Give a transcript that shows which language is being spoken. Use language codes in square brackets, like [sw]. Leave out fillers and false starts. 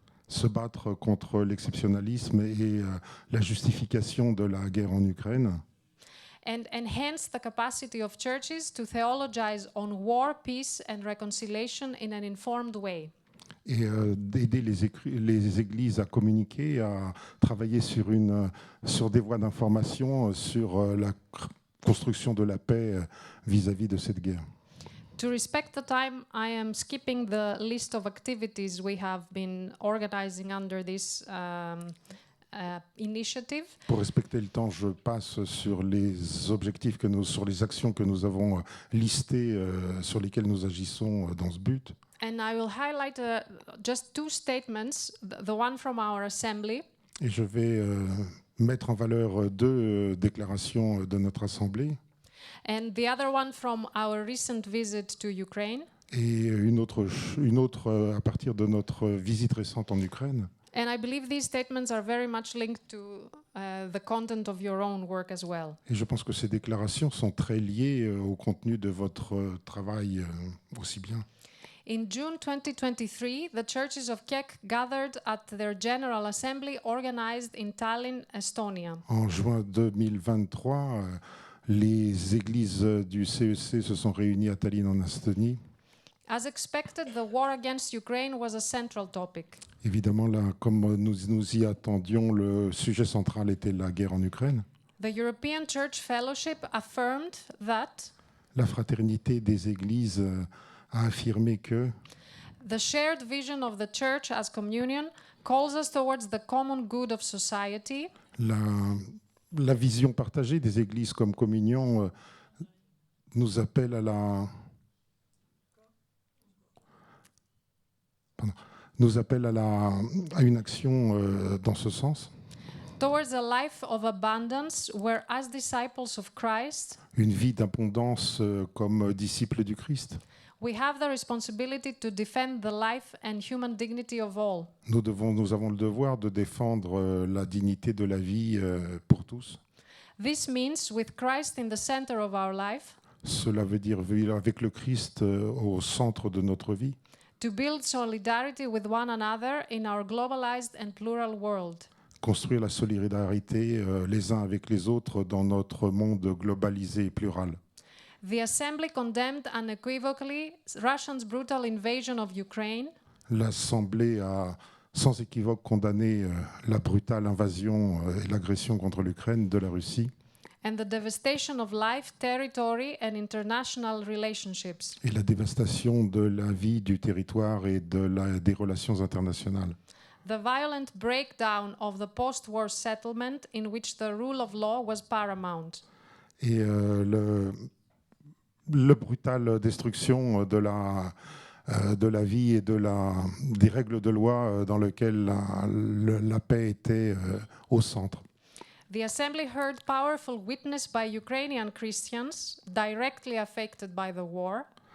[fr] Se battre contre l'exceptionnalisme et la justification de la guerre en Ukraine. [en] and enhance the capacity of churches to theologize on war, peace, and reconciliation in an informed way. [fr] Et d'aider les églises à communiquer, à travailler sur des voies d'information, sur la construction de la paix vis-à-vis de cette guerre. [en] To respect the time, I am skipping the list of activities we have been organizing under this initiative. [fr] Pour respecter le temps, je passe sur les objectifs sur les actions que nous avons listées, sur lesquelles nous agissons dans ce but. [en] And I will highlight just two statements, the one from our assembly. [fr] Et je vais mettre en valeur deux déclarations de notre assemblée. [en] And the other one from our recent visit to Ukraine. [fr] Et une autre à partir de notre visite récente en Ukraine. [en] And I believe these statements are very much linked to the content of your own work as well. [fr] Et je pense que ces déclarations sont très liées au contenu de votre travail aussi bien. [en] In June 2023, the churches of Kek gathered at their General Assembly organized in Tallinn, Estonia. [fr] En juin 2023, les églises du CEC se sont réunies à Tallinn en Estonie. [en] As expected, the war against Ukraine was a central topic. [fr] Évidemment, là, comme nous y attendions, le sujet central était la guerre en Ukraine. [en] The European Church Fellowship affirmed that [fr] La fraternité des églises a affirmé que [en] the shared vision of the church as communion calls us towards the common good of society. [fr] La vision partagée des églises comme communion nous appelle à une action dans ce sens. [en] Towards a life of abundance where, as disciples of Christ, [fr] une vie d'abondance comme disciples du Christ. [en] We have the responsibility to defend the life and human dignity of all. [fr] Nous avons le devoir de défendre la dignité de la vie pour tous. [en] This means with Christ in the center of our life. [fr] Cela veut dire vivre avec le Christ au centre de notre vie. [en] To build solidarity with one another in our globalized and plural world. [fr] Construire la solidarité les uns avec les autres dans notre monde globalisé et plural. [en] The Assembly condemned unequivocally Russia's brutal invasion of Ukraine. [fr] L'Assemblée a sans équivoque condamné la brutale invasion et l'agression contre l'Ukraine de la Russie. [en] And the devastation of life, territory and international relationships. [fr] Et la dévastation de la vie, du territoire et des relations internationales. [en] The violent breakdown of the post-war settlement in which the rule of law was paramount. [fr] Et la brutale destruction de la vie et des règles de loi dans lesquelles la paix était au centre. [en] The Assembly heard powerful witness by Ukrainian Christians directly affected by the war.